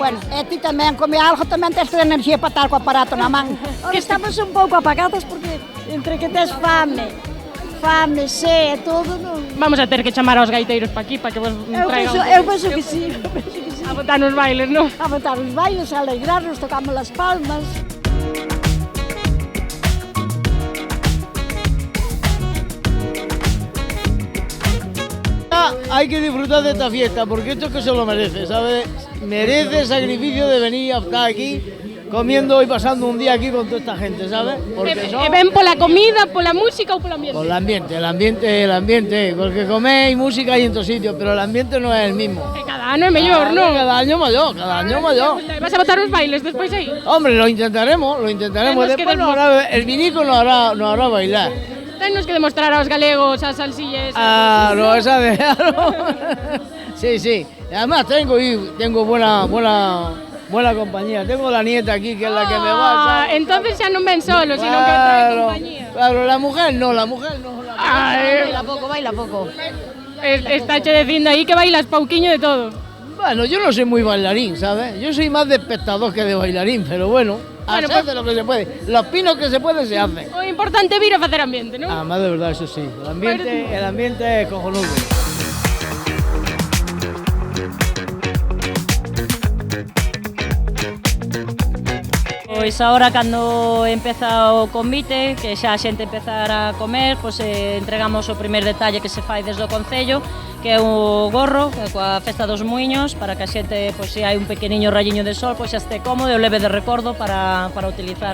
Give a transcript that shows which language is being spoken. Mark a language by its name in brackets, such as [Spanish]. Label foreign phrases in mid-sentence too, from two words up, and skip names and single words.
[Galician] Bueno, e ti tamén come algo, tamén tes enerxía para estar co aparato na man. Que estamos un pouco apagadas porque entre que tes fame, sede, todo non... Vamos a ter que chamar aos gaiteiros para aquí para que vos traigan. Eu penso que sí, A botar nos bailes, non? A botar os bailes, [Spanish] a alegrarnos, tocamos las palmas. Hay que disfrutar de esta fiesta porque esto es que se lo merece, ¿sabes? Merece el sacrificio de venir a estar aquí comiendo y pasando un día aquí con toda esta gente, ¿sabes? [Galician] Porque ven pola comida, pola música ou polo ambiente? [Spanish] Por el ambiente, porque coméis música hay en todos sitios, pero el ambiente no es el mismo. [Galician] Cada ano é mellor, non? [Spanish] Cada año maior. [Galician] Vas a botar os bailes despois aí? [Spanish] Hombre, lo intentaremos. Despois el vinico nos hará bailar. [Galician] Tennos que demostrar aos galegos as salsillas. [Spanish] No, esa de... Sí. Además tengo buena compañía. Tengo la nieta aquí que es la que me va. Entonces ya non ven solo, sino que trae compañía. Claro, la mujer no. [Galician] Baila pouco. Está che dicindo aí que bailas pauquiño de todo. [Spanish] Bueno, yo no soy muy bailarín, ¿sabes? Yo soy más de espectador que de bailarín, pero bueno... Se hace lo que se puede. Los pinos que se puede se hacen. [Galician] O importante vir a facer ambiente, non? [Spanish] Además, de verdad, eso sí. El ambiente é cojonudo. [Galician] Pois agora cando empeza o convite, que xa a xente empezar a comer, pois entregamos o primer detalle que se fai desde o Concello, que é o gorro, coa Festa dos Muiños, para que a xente, pois, se hai un pequeniño rayiño de sol, pois xa este cómodo e o leve de recordo para utilizar.